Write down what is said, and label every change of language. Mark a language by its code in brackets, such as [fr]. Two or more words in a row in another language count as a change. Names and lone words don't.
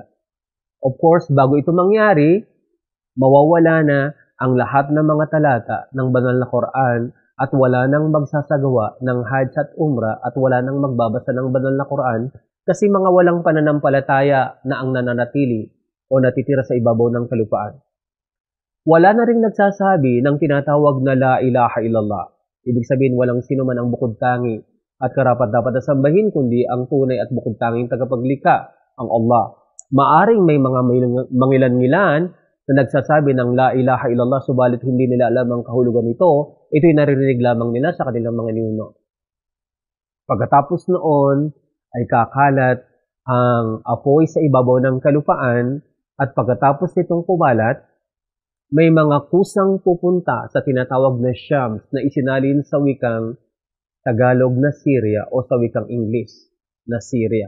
[en] Of course, [tl] bago ito mangyari, mawawala na ang lahat ng mga talata ng banal na Quran at wala nang magsasagawa ng Hajj at Umrah at wala nang magbabasa ng banal na Quran kasi mga walang pananampalataya na ang nananatili o natitira sa ibabaw ng kalupaan. Wala na ring nagsasabi ng tinatawag na [ar] لا إله إلا الله. [tl] Ibig sabihin walang sino man ang bukod-tangi at karapat-dapat na sambahin kundi ang tunay at bukod-tanging tagapaglikha, ang Allah. Maaring may mga mangilan-ngilan na nagsasabi ng [ar] لا إله إلا الله [tl] subalit hindi nila alam ang kahulugan nito, ito'y naririnig lamang nila sa kanilang mga ninuno. Pagkatapos noon ay kakalat ang apoy sa ibabaw ng kalupaan at pagkatapos nitong kumalat, may mga kusang pupunta sa tinatawag na Shams na isinalin sa wikang Tagalog na Syria o sa wikang English na Syria.